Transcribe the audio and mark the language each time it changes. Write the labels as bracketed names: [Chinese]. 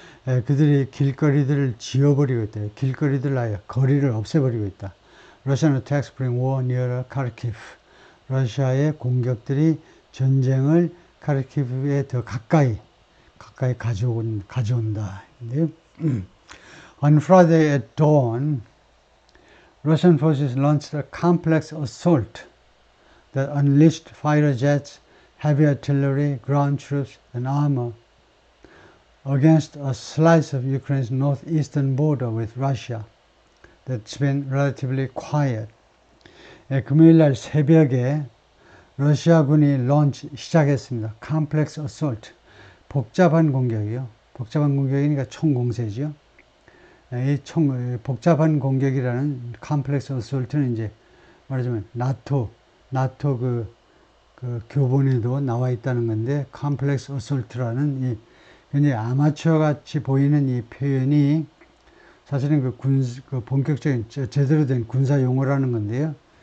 [Korean] 예, 그들이 길거리들을 지워버리고 있다. 길거리들 아예 거리를 없애버리고 있다. [English] Russian attacks bring war nearer Kharkiv. [Korean] 러시아의 공격들이 전쟁을 카르키브에 더 가까이 가져온다. [English] On Friday at dawn, Russian forces launched a complex assault that unleashed fighter jets, heavy artillery, ground troops, and armor against a slice of Ukraine's northeastern border with Russia that's been relatively quiet. [Korean] 금요일날 새벽에 러시아군이 시작했습니다. Complex assault, 복잡한 공격이요. 복잡한 공격이니까 총공세죠. 이 복잡한 공격이라는 컴플렉스 어솔트는 이제 말하자면 나토 그 교본에도 나와 있다는 건데, 컴플렉스 어솔트라는 이 굉장히 아마추어 같이 보이는 이 표현이 사실은 그 본격적인 제대로 된 군사 용어라는 건데요.